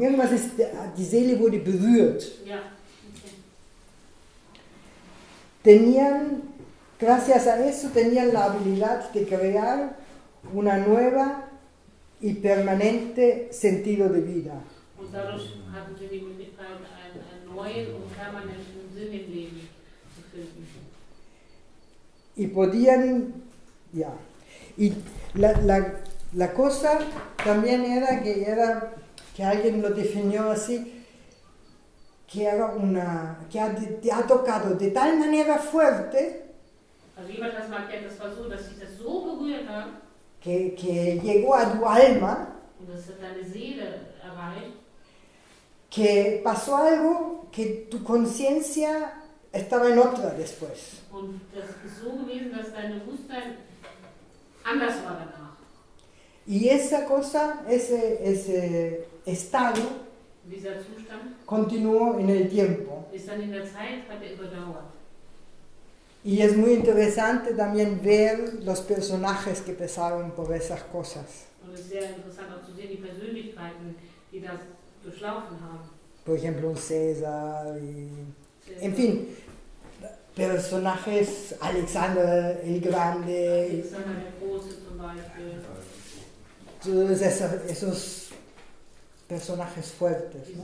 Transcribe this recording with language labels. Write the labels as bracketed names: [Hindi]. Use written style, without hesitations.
[German] Irgendwas die Seele wurde berührt. Ja, okay. [Spanish] Gracias a eso tenían la habilidad de crear una nueva y permanente sentido de vida. [German] Und dadurch hatten sie die Möglichkeit, einen neuen und permanenten Sinn im Leben zu finden. [Spanish] Y podían, y la cosa también era que alguien lo definió así, te ha tocado de tal manera fuerte [German] Also jemand hat es mal erklärt, das war so, dass sich das so berührt hat [Spanish] que llegó a tu alma, [German] und das hat deine Seele erreicht, [Spanish] que pasó algo que tu conciencia estaba en otra después. [German] und das ist so gewesen, dass dein Bewusstsein anders war danach. [Spanish] Y esa cosa, ese estado, [German] Dieser Zustand [Spanish] continuó en el tiempo. [German] ist dann in der Zeit, hat er überdauert. [Spanish] Y es muy interesante también ver los personajes que pasaron por esas cosas. [German] Und es ist sehr interessant auch zu sehen, die Persönlichkeiten, die das durchlaufen haben. [Spanish] Por ejemplo, un César, en fin, personajes, Alexander el Grande, [German] Alexander der Große zum Beispiel. [Spanish] todos esos personajes fuertes, ¿no?